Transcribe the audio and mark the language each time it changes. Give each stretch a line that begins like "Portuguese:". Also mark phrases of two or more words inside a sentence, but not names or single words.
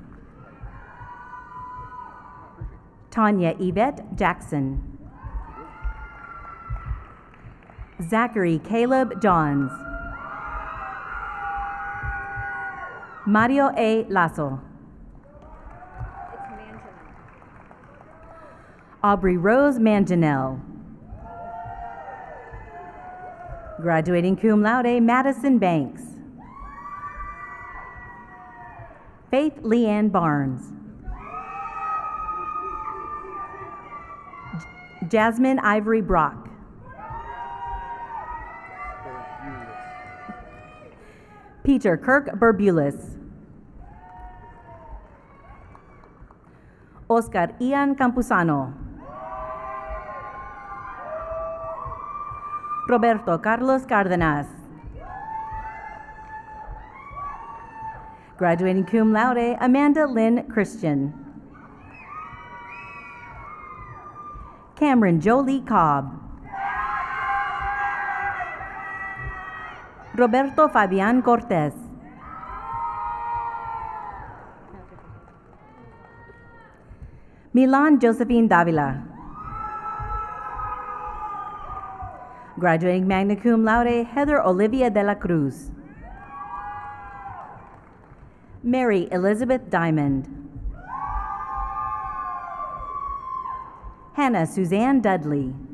English: Tanya Yvette Jackson. Zachary Caleb Johns. Mario A. Lasso. Aubrey Rose Manginel. Graduating
Latin: cum laude,
English: Madison Banks. Faith Leanne Barnes. Jasmine Ivory Brock. Peter Kirk Burbulis. Oscar Ian Campuzano. Roberto Carlos Cardenas. Graduating
Latin: cum laude,
English: Amanda Lynn Christian. Cameron Jolie Cobb. Roberto Fabian Cortez. Milan Josephine Davila. Graduating
Latin: magna cum laude,
English: Heather Olivia de la Cruz. Mary Elizabeth Diamond. Hannah Suzanne Dudley.